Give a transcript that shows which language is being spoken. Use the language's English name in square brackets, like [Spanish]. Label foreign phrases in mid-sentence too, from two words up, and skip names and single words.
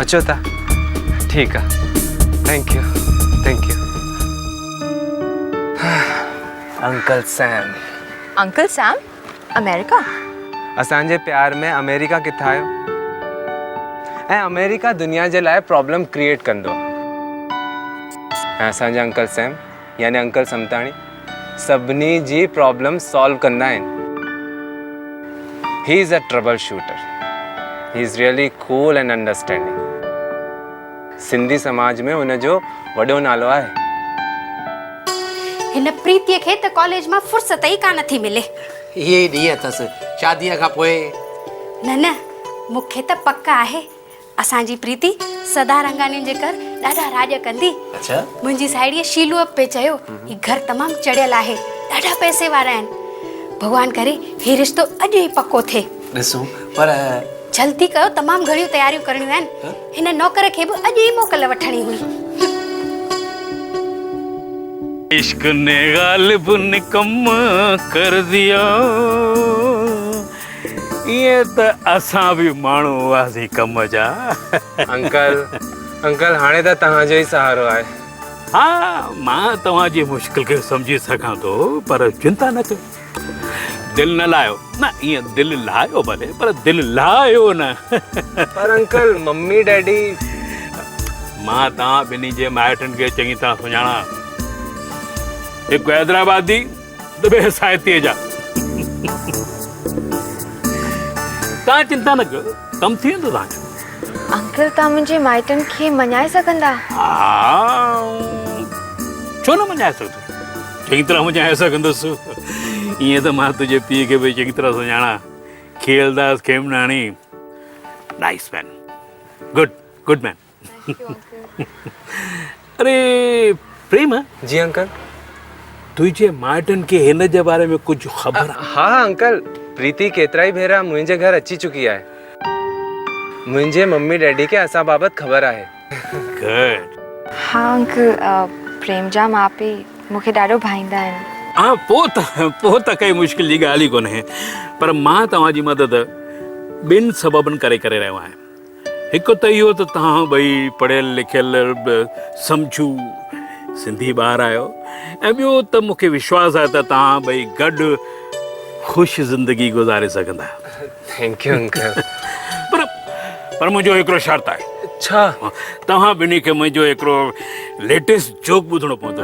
[Sindhi] अचो था। ठीकु आहे [English] thank you. [Sindhi] अंकल सैम। अंकल सैम अमेरिका? असांजे प्यार में अमेरिका किथां आयो? ऐं अमेरिका दुनिया जे लाइ [English] problem create [Sindhi] कंदो ऐं असांजा अंकल सैम यानी अंकल समताणी सभिनी जी [English] problem solve [Sindhi] कंदा आहिनि। [English] He is a trouble shooter. He is really cool and understanding. [Sindhi] सिंधी समाज में उनजो वॾो नालो आहे। हिन प्रीतीअ खे त कॉलेज मां फुर्सत ई कान थी मिले। ये ॾींहं अथसि शादीअ खां पोइ। न मूंखे त पक आहे असांजी प्रीति सदारंगानी जे कर ॾाढा राज कंदी। अच्छा मुंहिंजी साहेड़ीअ शीलूअ पे चयो ही घर तमामु चढ़ियल आहे, ॾाढा पैसे वारा आहिनि। भगवान करे ही रिश्तो अॼु ई पको थिए। ॾिसूं पर जल्दी कयो, तमामु घणियूं तयारियूं करणियूं आहिनि। हिन नौकर खे बि अॼु ई मोकल वठणी हुई। [Urdu] عشق نے غالب نکما کر دیا, [Sindhi] ईअं त असां बि माण्हू हुआसीं कम जा। अंकल अंकल हाणे त तव्हांजो ई सहारो आहे। हा मां तव्हांजी मुश्किल खे सम्झी सघां थो, पर चिंता न कयो, दिलि न लाहियो न, ईअं दिलि लाहियो भले पर दिलि लाहियो न। पर अंकल [English] mummy daddy [Sindhi] मां तव्हां ॿिन्ही जे माइटनि खे चङी तरह सुञाणा, हिकु हैदराबादी त ॿिए साहित्य जा। तव्हां चिंता न कयो, कमु थी वेंदो तव्हांजो। अंकल तव्हां मुंहिंजे माइटनि खे मञाए सघंदा? हा छो न मञाए सघंदुसि, चङी तरह मञाए सघंदुसि। ईअं त मां तुंहिंजे पीउ खे बि चङी तरह सुञाणा, खेलदास खेमनाणी, [English] Nice man, good good man. [Sindhi] अरे प्रेम, जी अंकल। तुंहिंजे माइटनि खे हिन जे बारे में कुझु ख़बर आहे? हाँ अंकल, प्रीति केतिरा ई भेरा मुंहिंजे घर अची चुकी आहे। मुंहिंजे [English] mummy daddy [Sindhi] खे असां बाबति ख़बर आहे। गुड। हाँ अंकल, प्रेम जा माउ पीउ मूंखे ॾाढो भाईंदा आहिनि। हाँ पोइ त काई मुश्किल जी ॻाल्हि ई कोन्हे, पर मां तव्हांजी मदद ॿिनि सबबनि करे रहियो आहियां। हिकु त इहो त तव्हां ॿई पढ़ियल लिखियल सम्झू सिंधी ॿार आहियो, ऐं ॿियो त मूंखे विश्वास आहे त तव्हां ॿई गॾु ख़ुशि ज़िंदगी गुज़ारे सघंदा। [English] Thank you uncle. [Sindhi] पर मुंहिंजो हिकिड़ो शर्त आहे। छा? तव्हां ॿिन्ही खे मुंहिंजो हिकिड़ो [English] latest joke [Sindhi] ॿुधणो पवंदो।